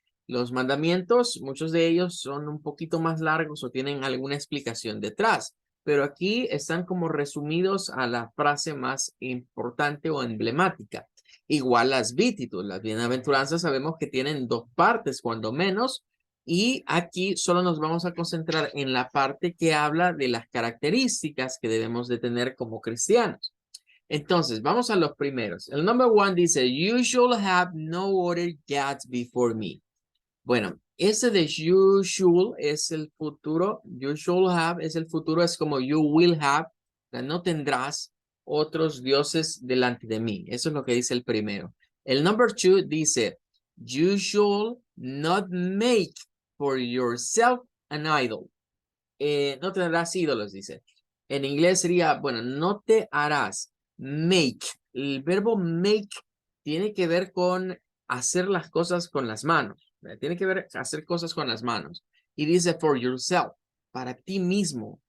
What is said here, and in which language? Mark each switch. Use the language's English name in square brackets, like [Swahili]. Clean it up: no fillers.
[Spanish] Los mandamientos, muchos de ellos son un poquito más largos o tienen alguna explicación detrás, pero aquí están como resumidos a la frase más importante o emblemática. Igual las Beatitudes, las bienaventuranzas, sabemos que tienen dos partes, cuando menos, y aquí solo nos vamos a concentrar en la parte que habla de las características que debemos de tener como cristianos. Entonces, vamos a los primeros. El number one dice, [English] you shall have no other gods before me. [Spanish] Bueno, ese de [English] you should [Spanish] es el futuro, [English] you should have [Spanish] es el futuro, es como [English] you will have, [Spanish] no tendrás otros dioses delante de mí. Eso es lo que dice el primero. El number two dice, [English] you should not make for yourself an idol. [Spanish] No tendrás ídolos, dice. En inglés sería, bueno, no te harás. Make. El verbo make tiene que ver con hacer las cosas con las manos. Tiene que ver hacer cosas con las manos. Y dice [English] for yourself, [Spanish] para ti mismo.